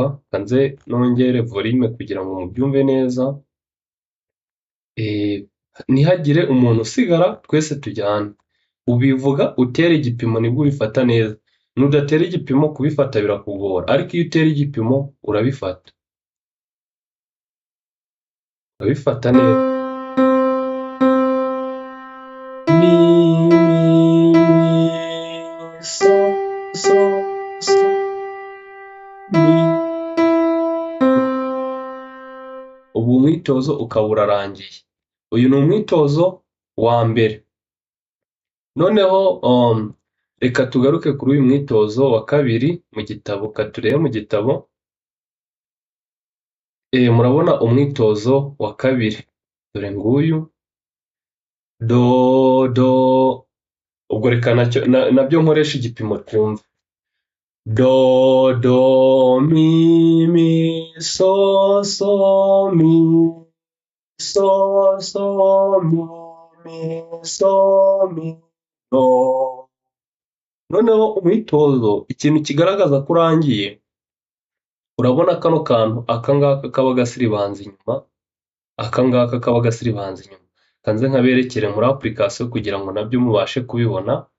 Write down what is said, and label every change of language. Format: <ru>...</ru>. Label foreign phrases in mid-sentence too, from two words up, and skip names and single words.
<rw>Nze nongere volume kugira ngo mubyumve neza, ntihagire umuntu usigara, twese tujyane. Ubivuga utera igipimo nibwo ubifata neza, nudatera igipimo kubifata birakugora, ariko iyo utera igipimo urabifata neza. Mi, so, so, so, mi. Ubu umwitozo ukaba urarangiye. Uyu ni umwitozo wa mbere. Noneho reka tugaruke kuri uyu mwitozo wa kabiri mu gitabo. Turebe mu gitabo. Murabona umwitozo wa kabiri, dore nguyu. Do, do, ubwo reka nabyo nkoresha igipimo twumva. Do, do, mi, mi, so, so, mi, so, so, mi, mi, so, mi, do. Noneho umwitozo, ikintu kigaragaza ko urangiye, urabona kano kantu, aka ngaka kaba gasiribanza inyuma, aka ngaka kaba gasiribanza inyuma. Kanze nkaberekere muri application kugira ngo nabyo mubashe kubibona.</rw>